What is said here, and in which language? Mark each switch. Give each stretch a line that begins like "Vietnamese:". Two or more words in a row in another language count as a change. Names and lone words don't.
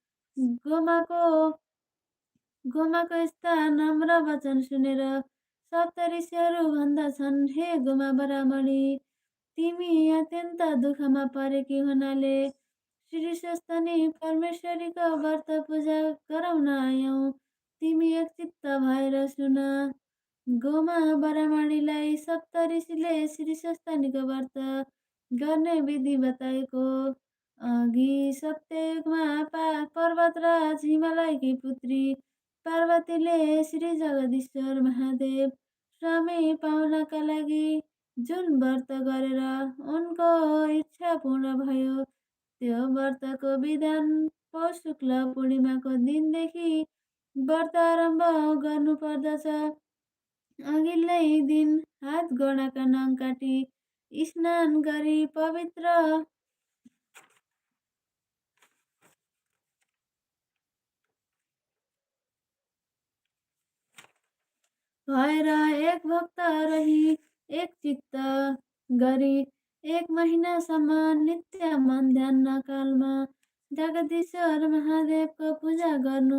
Nepali: गोमाको यस्ता नम्र वचन सुनेर सप्त ऋषिहरू भन्दछन्, हे गोमा ब्राह्मणी, तिमी अत्यन्त दुःखमा परेकी हुनाले श्रीस्वस्थनी परमेश्वरीको व्रत पूजा गराउन आयौँ। तिमी एकचित्त भएर सुन। गोमा ब्राह्मणीलाई सप्त ऋषिले श्रीस्वस्थनीको व्रत गर्ने विधि बताएको। अघि सत्ययुगमा पर्वतराज हिमालयकी पुत्री पार्वतीले श्री जगदीश्वर महादेव स्वामी पाउनका लागि जुन व्रत गरेर उनको इच्छा पूर्ण भयो, त्यो व्रतको विधान पौष शुक्ल पूर्णिमाको दिनदेखि व्रत आरम्भ गर्नुपर्दछ। अघिल्लै दिन हात गोडाका नङ काटी स्नान गरी पवित्र भएर एक भक्त रही एक चित्त गरी 1 महिनासम्म नित्य मन ध्यान कालमा जगदीश्वर महादेवको पूजा गर्नु।